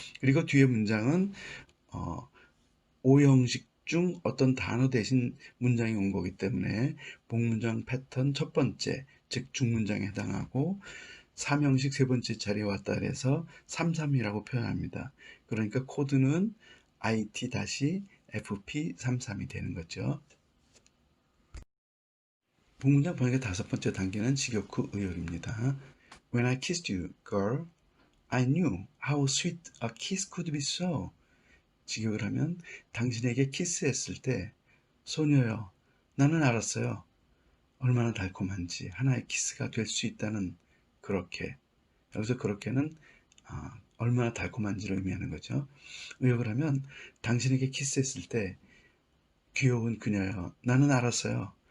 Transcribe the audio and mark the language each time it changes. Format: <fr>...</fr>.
<ko>그리고 뒤에 문장은 오형식 중 어떤 단어 대신 문장이 온 거기 때문에 복문장 패턴 첫 번째, 즉 중문장에 해당하고 3형식 세 번째 자리에 왔다 그래서 33이라고 표현합니다. 그러니까 코드는 IT-FP33이 되는 거죠. 복문장 번역의 다섯 번째 단계는 직역 후 의역입니다.</ko> <en>When I kissed you, girl, I knew how sweet a kiss could be so.</en> <ko>직역을 하면 당신에게 키스했을 때 소녀여 나는 알았어요. 얼마나 달콤한지 하나의 키스가 될 수 있다는 그렇게. 여기서 그렇게는 얼마나 달콤한지를 의미하는 거죠. 의역을 하면 당신에게 키스했을 때 귀여운 그녀여 나는 알았어요.</ko>